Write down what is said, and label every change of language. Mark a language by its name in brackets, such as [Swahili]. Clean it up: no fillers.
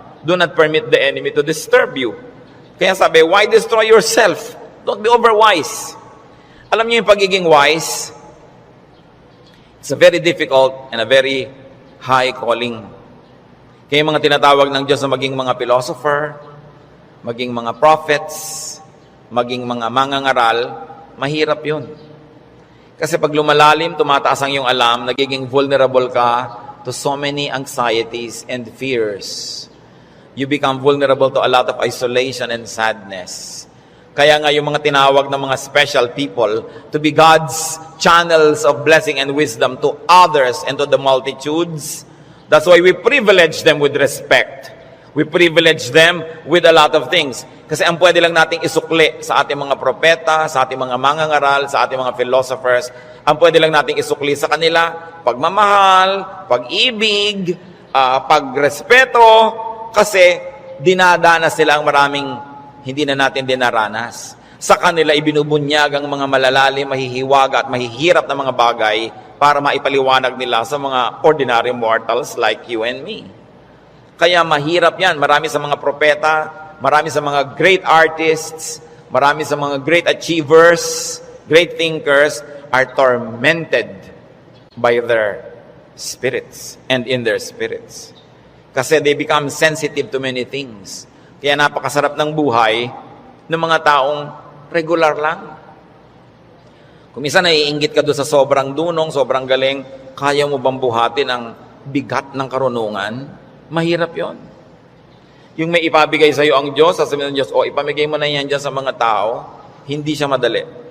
[English] Do not permit the enemy to disturb you. [Filipino] Kaya sabi, [English] why destroy yourself? Don't be overwise. [Filipino] Alam niyo yung pagiging [English] wise, it's a very difficult and a very high calling. [Filipino] Kaya yung mga tinatawag ng Diyos na maging mga philosopher, maging mga prophets, maging mga mangangaral, mahirap yun. Kasi pag lumalalim, tumataas ang iyong alam, nagiging vulnerable ka [English] to so many anxieties and fears. You become vulnerable to a lot of isolation and sadness. [Filipino] Kaya nga yung mga tinawag ng mga [English] special people to be God's channels of blessing and wisdom to others and to the multitudes. That's why we privilege them with respect. We privilege them with a lot of things. [Filipino] Kasi ang pwede lang nating isukli sa ating mga propeta, sa ating mga mangangaral, sa ating mga philosophers, ang pwede lang nating isukli sa kanila, pagmamahal, pag-ibig, pagrespeto, kasi dinadanas sila ang maraming hindi na natin dinaranas. Sa kanila ibinubunyag ang mga malalalim, mahihiwaga at mahihirap na mga bagay para maipaliwanag nila sa mga [English] ordinary mortals like you and me. [Filipino] Kaya mahirap yan. Marami sa mga [English] propeta, [Filipino] marami sa mga [English] great artists, marami sa mga great achievers, great thinkers are tormented by their spirits and in their spirits. [Filipino] Kasi [English] they become sensitive to many things. [Filipino] Kaya napakasarap ng buhay ng mga taong regular lang. Kung minsan naiinggit ka doon sa sobrang dunong, sobrang galing, kaya mo bang buhatin ang bigat ng karunungan? Mahirap yon. Yung may ipabigay sa iyo ang Diyos, sasabihin ng Diyos, ipamigay mo na yan dyan sa mga tao, hindi siya madali.